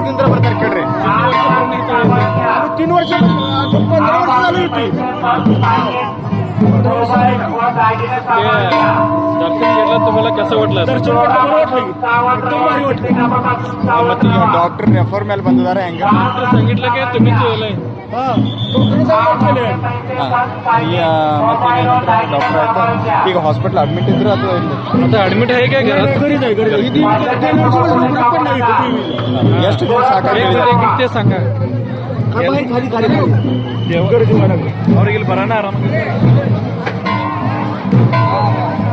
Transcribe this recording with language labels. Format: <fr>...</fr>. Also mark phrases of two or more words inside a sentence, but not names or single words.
<mr>किती वर्ष 15 वर्ष झाली होती दर्शन घेतलं तुम्हाला कसं वाटलं दर्शन बरं वाटलं एकदम भारी वाटलं</mr> <en>doctor refer</en> <kn>ಮೇಲೆ ಬಂದಿದ್ದಾರೆ ಹೆಂಗೆ</kn> <mr>डॉक्टर सांगितलं की तुम्ही केलंय</mr> <kn>ಡಾಕ್ಟರ್ ಆಯ್ತಾ ಈಗ</kn> <en>hospital admit</en> <kn>ಇದ್ರು ಅಥವಾ</kn> <mr>आता ऍडमिट आहे काय घरात घरीच आहे</mr> <kn>ಎಷ್ಟು ದಿವಸ ಸಾಕಾಗಿದೆ</kn> <mr>ते सांगा गर्दी</mr> <kn>ಅವ್ರಿಗೆ ಇಲ್ಲಿ ಬರೋಣ ಆರಾಮ</kn>